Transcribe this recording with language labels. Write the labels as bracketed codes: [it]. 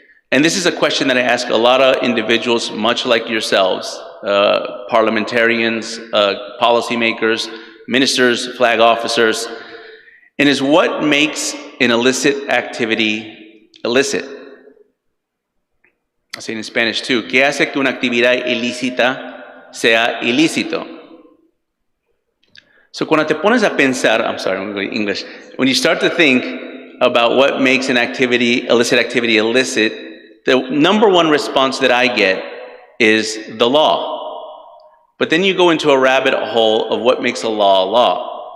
[en] And this is a question that I ask a lot of individuals, much like yourselves, parliamentarians, policymakers, ministers, flag officers, and is what makes an illicit activity illicit? I say in Spanish too. [es] ¿Qué hace que una actividad ilícita sea ilícito? [en] So [es] cuando te pones a pensar, [en] I'm sorry, I'm going to go English. When you start to think about what makes an illicit activity illicit, the number one response that I get is the law. But then you go into a rabbit hole of what makes a law.